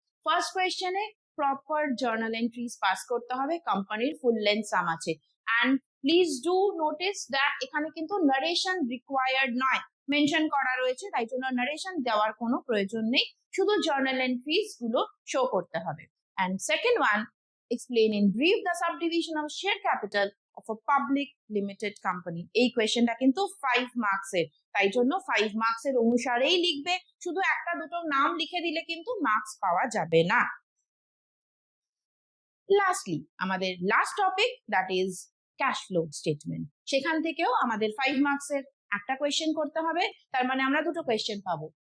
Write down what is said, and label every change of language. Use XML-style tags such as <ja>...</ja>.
<bn>First কোয়েশ্চেনে proper journal entries pass করতে হবে, কোম্পানির ফুল লেন্থ সাম আছে।</bn> <en>and please do notice that</en> <bn>এখানে কিন্তু নারেশন রিকোয়ার্ড নয়, মেনশন করা রয়েছে, তাই জন্য নারেশন দেওয়ার কোনো প্রয়োজন নেই, শুধু জার্নাল এন্ট্রিজ গুলো শো করতে হবে।</bn> <en>And second one, explain in brief the subdivision of share capital of a public limited company।</en> <bn>এই কোয়েশ্চেনটা কিন্তু 5 মার্কস এর, তাই জন্য 5 মার্কস এর অনুসারেই লিখবে, শুধু একটা দুটো নাম লিখে দিলে কিন্তু মার্কস পাওয়া যাবে না। লাস্টলি আমাদের last topic, that is cash flow statement, সেখান থেকেও আমাদের 5 মার্কস এর একটা কোয়েশ্চেন করতে হবে, তার মানে আমরা দুটো কোয়েশ্চেন পাবো।</bn>